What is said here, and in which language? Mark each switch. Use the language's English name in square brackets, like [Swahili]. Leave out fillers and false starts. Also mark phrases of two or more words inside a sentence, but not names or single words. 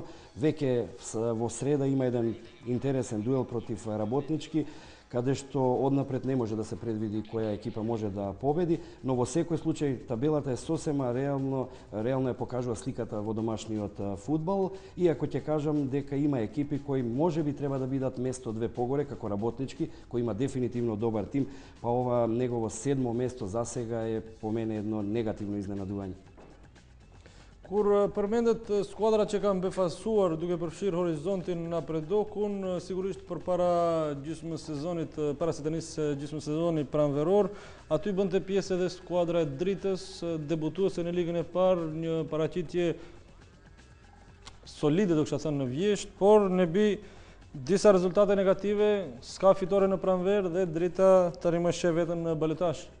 [Macedonian] Веќе во среда има еден интересен дуел против Работнички, каде што однапред не може да се предвиди која екипа може да победи, но во секој случај табелата е сосема реално ја покажува сликата во домашниот фудбал, иако ќе кажам дека има екипи кои можеби треба да бидат место 2 погоре, како Работнички, кој има дефинитивно добар тим, па ова негово 7-мо место за сега е по мене едно негативно изненадување. [Albanian] Kur përmendet skuadra që kanë befasuar duke përfshirë Horizontin Napredokun, sigurisht përpara gjysmës sezonit, para se të nisë gjysmës sezoni pranveror, aty bënte pjesë edhe skuadra e Dritës, debutuese në ligën e parë, një paraqitje solide do kisha thënë në vjesht, por ne bi disa rezultate negative, s'ka fitore në pranver dhe Drita tani më sheh veten në balotazh.